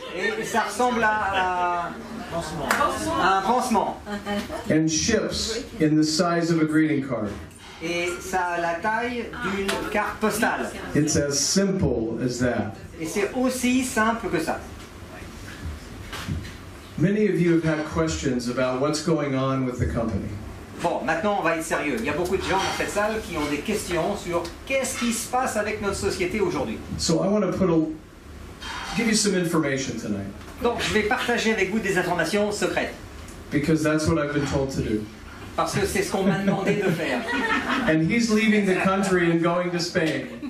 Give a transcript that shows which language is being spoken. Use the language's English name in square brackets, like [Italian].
[French] Et ça ressemble à un pansement. [English] and ships in the size of a greeting card. [French] Et ça a la taille d'une carte postale. [English] It's as simple as that. [French] Et c'est aussi simple que ça. [English] Many of you have had questions about what's going on with the company. [French] Bon, maintenant on va être sérieux. Il y a beaucoup de gens dans cette salle qui ont des questions sur qu'est-ce qui se passe avec notre société aujourd'hui. [English] So I want to give you some information tonight, [French] Donc je vais partager avec vous des informations secrètes. [English] because that's what I've been told to do. [French] Parce que c'est ce qu'on m'a demandé de faire. [English] And he's leaving the country and going to Spain.